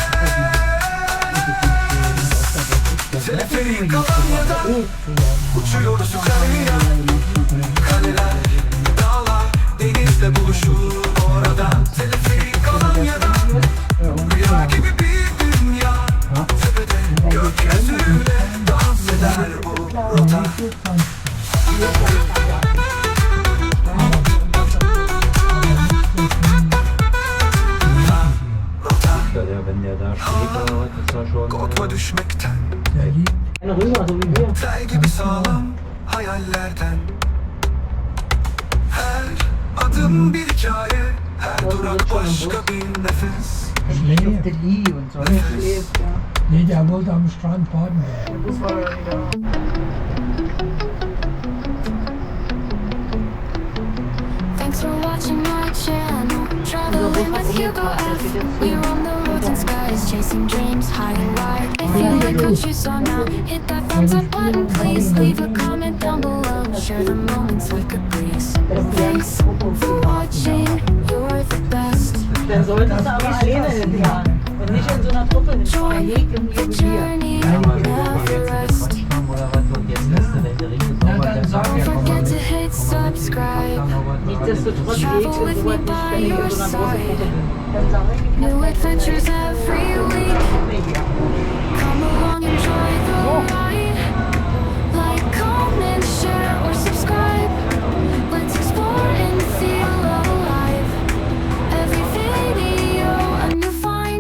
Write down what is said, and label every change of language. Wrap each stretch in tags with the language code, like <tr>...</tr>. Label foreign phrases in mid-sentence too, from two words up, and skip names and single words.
<tr>Teleferik Alanya'da uçuyoruz yukarıya. Kaleler, dağlar, denizle buluşur orada. Teleferik Alanya'da rüya gibi bir dünya. Tepede gökyüzüyle dans eder bu rota.</tr> <de>Wenn der da steht, ist er schon.</de> <tr>Korkma düşmekten,</tr> <de>Eine rüber, so wie wir.</de> <tr>tel gibi sağlam hayallerden. Her adım bir hikaye, her durak başka bir nefes.</tr> <de>Nee, Der Lee und so.</de> <tr>Nefes.</tr> <de>nee, der wollte am Strand baden.</de> <en>Thanks for watching my channel. Traveling with HugoF. We're on the roads and skies, chasing dreams high and wide. If you like what you saw now, hit that thumbs up button, please. Leave a comment down below. Share the moments like a breeze. Thanks for watching. You're the best.</en> <de>Dann solltest du aber alleine hinfahren und nicht in so einer Truppe hinfahren.</de> <en>Join the journey, never rest. Don't forget to hit subscribe.</en> <de>Nichtsdestotrotz geht es so nicht, wenn ich in so einer großen Gruppe bin. Dann sage ich,</de> <en>New adventures every week. Come along, enjoy the ride. Like, comment, share, or subscribe. Let's explore and feel alive. Every video a new find.</en>